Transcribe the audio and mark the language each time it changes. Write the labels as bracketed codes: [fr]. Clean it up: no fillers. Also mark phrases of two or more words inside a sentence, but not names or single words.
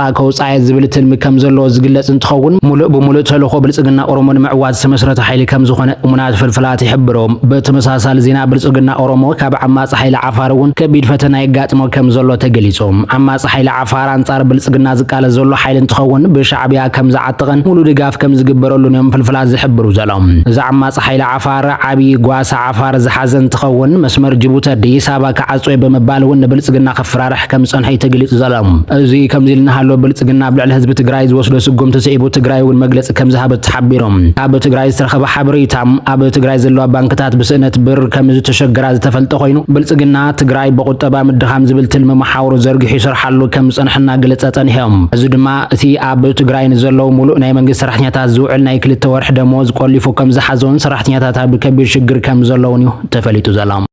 [ti] ከውፃእ ዝብል ትልሚ ከም ዘሎ ዝግለጽ እንትኸውን ሙሉእ ብሙሉእ ተልእኮ ብልጽግና ኦሮሞ ንምዕዋዝ ዝተመስረተ ሓይሊ ከም ዝኾነ እሙናት ፍልፍላት ይሕብሩ ብተመሳሳሊ ዜና ብልጽግና ኦሮሞ ካብ ዓማጽ ሓይሊ ዓፋር እውን ከቢድ ፈተና ይጋጥሞ ከም ዘሎ ተገሊጹ ዓማጽ ሓይሊ ዓፋር አንጻር ብልጽግና ዝቃለስ ዘሎ ሓይሊ እንትኸውን ብሻዕብያ ከም ዝዓጥቕን ሙሉ ድጋፍ ከም ዝግበረሉ እዮም ፍልፍላት ዝሕብሩ ዘሎም እዛ ዓማጽ ሓይሊ ዓፋር ዓብይ ጓሳ ዓፋር ዝሓዘ እንትኸውን መስመር ጅቡቲ አዲስ አበባ ከዓጽወ በመባል እውን ንብልጽግና ከፍራርሕ ከም ዝጸንሐ ተገሊጹ ዘሎም እዚ ከምዚ ኢልናሃሎ ብልጽግና ብልዕሊ ህዝቢ ትግራይ ዝወስዶ ስጉምቲ ስዒቡ ትግራይ እውን መግለጽ ከም ዝሃበት ተሓቢሮም ኣብ ትግራይ ዝተረኸበ ሓበሬታ ኣብ ትግራይ ዘለዋ ባንክታት ብስእነት ብር ከም ዝተሸገራ ዝተፈልጠ ኮይኑ ብልጽግና ትግራይ በቁጠባ ምድኻም ዝብል ትልሚ መሓውሩ ዘርጊሑ ይሰርሓሉ ከም ዝጸንሐና ገለጸ ጠንሕዮም እዚ ድማ እቲ ኣብ ትግራይ ንዘለው ሙሉእ ናይ መንግስቲ ሰራሕተኛታት ዝውዕል ናይ 2 ወርሒ ደሞዝ ቆሊፉ ከም ዝሓዘውን ሰራሕተኛታት ኣብ ከቢድ ሽግር ከም ዘለውን እዩ ተፈሊጡ ዘሎ